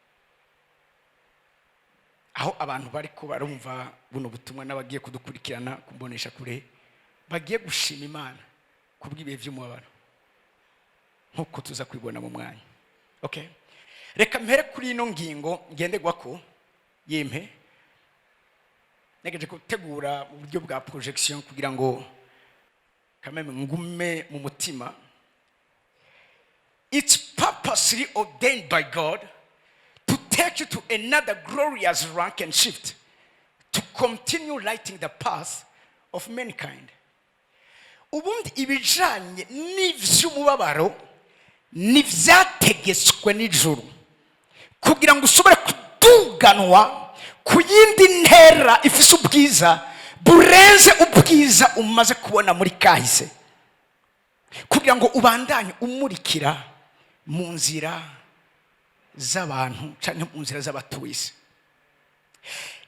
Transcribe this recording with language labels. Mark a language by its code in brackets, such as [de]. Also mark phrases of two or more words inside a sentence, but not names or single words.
[rn] Aho abantu bari ko barumva buno butumwa n'abagiye kudukurikirana kumbonesha kure bagiye gushima Imana kubw'ibihe by'umubabaro nkuko tuza kwibona mu mwanya. Okay, reka mpere kuri ino ngingo ngenderwako yempe. Negeje gutegura mu buryo bwa projection kugira ngo kameme ngume mu mutima. [en] It's purposely ordained by God to take you to another glorious rank and shift, to continue lighting the path of mankind. [rn] Ubundi ibijanye n'ivy'umubabaro nivyategetswe n'ijuru kugira ngo usobore kutuganwa ku yindi ntera ifise ubwiza burenze ubwiza umaze kubona muri kahise, kugira ngo ubandanye umurikira mu nzira z'abantu cyane mu nzira z'abatuye isi.